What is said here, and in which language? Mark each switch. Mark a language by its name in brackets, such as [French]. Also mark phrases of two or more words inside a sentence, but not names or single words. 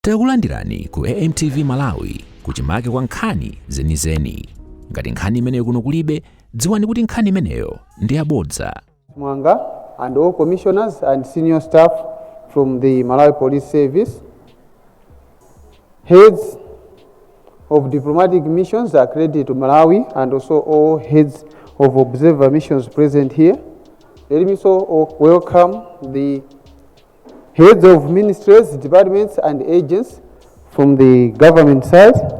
[Nyanja] Takulandirani ku AMTV Malawi kuchimake kwa nkhani zenizeni. Ngati nkhani imeneyo kuno kulibe, dziwani kuti nkhani imeneyo ndi yabodza. [English] Mwanga and all commissioners and senior staff from the Malawi Police Service, heads of diplomatic missions accredited to Malawi, and also all heads of observer missions present here. Let me also welcome the heads of ministries, departments and agents from the government side.